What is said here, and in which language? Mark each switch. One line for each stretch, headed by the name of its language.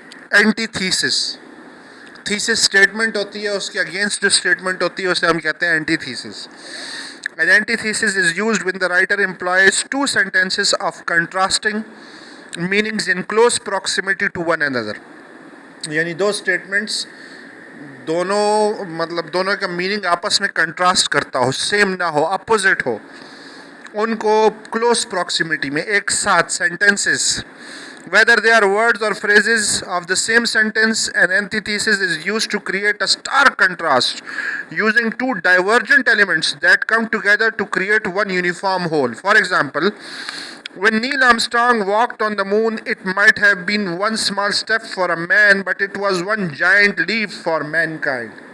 Urdu: Anti thesis, thesis statement ہوتی ہے، اس کے اگینسٹ جو اسٹیٹمنٹ ہوتی ہے اسے ہم کہتے ہیں anti thesis.
English: An antithesis is used when the writer employs two sentences of contrasting meanings in close proximity to one another.
Urdu: یعنی دو اسٹیٹمنٹس دونوں مطلب دونوں کا میننگ آپس میں کنٹراسٹ کرتا ہو، سیم نہ ہو، اپوزٹ ہو، ان کو کلوز پراکسیمیٹی میں ایک ساتھ sentences.
English: Whether they are words or phrases of the same sentence, an antithesis is used to create a stark contrast using two divergent elements that come together to create one uniform whole. For example, when Neil Armstrong walked on the moon, it might have been one small step for a man, but it was one giant leap for mankind.